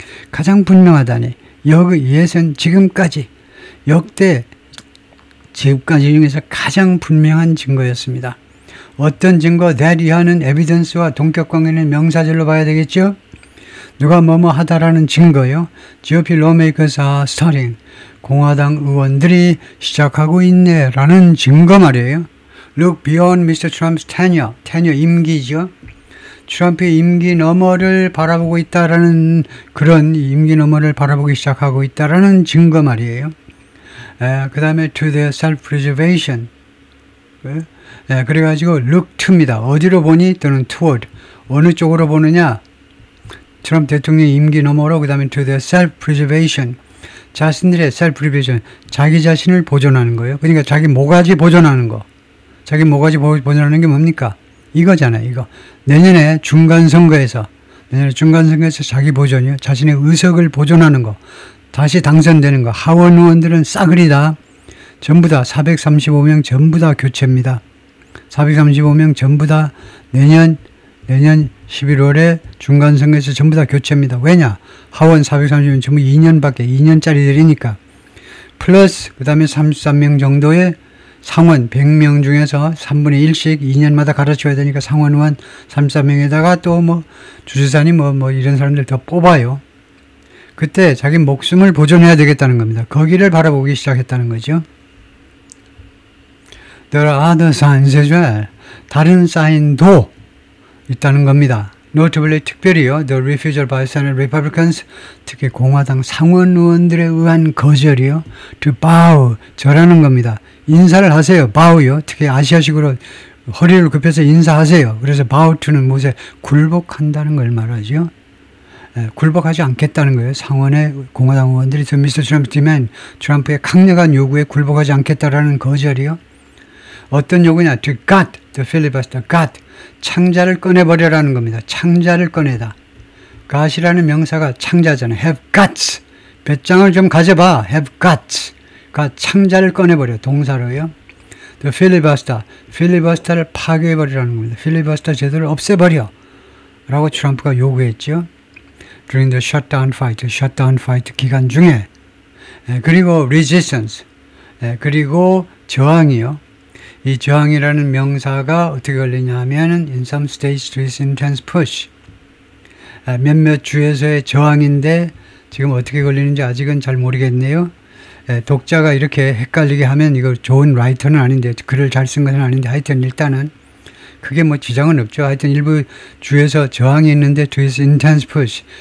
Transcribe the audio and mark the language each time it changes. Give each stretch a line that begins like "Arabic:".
Korean: 가장 분명하다니. 이것은 지금까지 역대 지금까지 중에서 가장 분명한 증거였습니다. 어떤 증거, that 이하는 evidence와 동격관계는 명사절로 봐야 되겠죠? 누가 뭐뭐 하다라는 증거요.
English: GOP lawmakers are starting.
Korean: 공화당 의원들이 시작하고 있네 라는 증거 말이에요.
English: Look beyond Mr. Trump's tenure 임기죠.
Korean: 트럼프의 임기 너머를 바라보고 있다라는 그런 임기 너머를 바라보기 시작하고 있다라는 증거 말이에요. 그 다음에
English: to their self-preservation.
Korean: 그래가지고 look to입니다. 어디로 보니 또는 toward. 어느 쪽으로 보느냐. 트럼프 대통령 임기 너머로 그 다음에
English: to their self-preservation.
Korean: 자신들의 self-preservation. 자기 자신을 보존하는 거예요. 그러니까 자기 모가지 보존하는 거. 자기 모가지 보존하는 게 뭡니까? 이거잖아요. 이거. 내년에 중간선거에서 자기 보존이요. 자신의 의석을 보존하는 거. 다시 당선되는 거. 하원 의원들은 싸그리다. 전부 다 435명 전부 다 교체입니다. 435명 전부 다 내년 11월에 중간선거에서 전부 다 교체입니다. 왜냐? 하원 430명 전부 2년짜리들이니까. 플러스 그 다음에 33명 정도의 상원 100명 중에서 3분의 1씩 2년마다 갈아줘야 되니까 상원 의원 33명에다가 또 뭐 주지사니 뭐 이런 사람들 더 뽑아요. 그때 자기 목숨을 보존해야 되겠다는 겁니다. 거기를 바라보기 시작했다는 거죠.
English: There are other signs as well.
Korean: 다른 사인도 있다는 겁니다.
English: Notably
Korean: 특별히요.
English: The refusal by Senate Republicans,
Korean: 특히 공화당 상원 의원들에 의한 거절이요.
English: To bow,
Korean: 절하는 겁니다. 인사를 하세요. bow요. 특히 아시아식으로 허리를 굽혀서 인사하세요. 그래서 bow to는 무엇에 굴복한다는 걸 말하죠. 굴복하지 않겠다는 거예요. 상원의 공화당 의원들이
English: to Mr. Trump's demand,
Korean: 트럼프의 강력한 요구에 굴복하지 않겠다라는 거절이요. 어떤 요구냐?
English: To gut, the filibuster, gut.
Korean: 창자를 꺼내버려라는 겁니다. 창자를 꺼내다. gut이라는 명사가 창자잖아요.
English: have guts.
Korean: 배짱을 좀 가져봐.
English: have guts.
Korean: 창자를 꺼내버려. 동사로요.
English: The filibuster.
Korean: filibuster를 파괴해버리라는 겁니다. filibuster 제도를 없애버려. 라고 트럼프가 요구했죠.
English: During the shutdown fight
Korean: 기간 중에. 그리고
English: resistance.
Korean: 그리고 저항이요. 이 저항이라는 명사가 어떻게 걸리냐 하면은
English: in some states there is intense push.
Korean: 몇몇 주에서의 저항인데 지금 어떻게 걸리는지 아직은 잘 모르겠네요. 독자가 이렇게 헷갈리게 하면 이거 좋은 라이터는 아닌데 글을 잘 쓴 것은 아닌데 하여튼 일단은 그게 뭐 지장은 없죠. 하여튼 일부 주에서 저항이 있는데
English: there is intense push.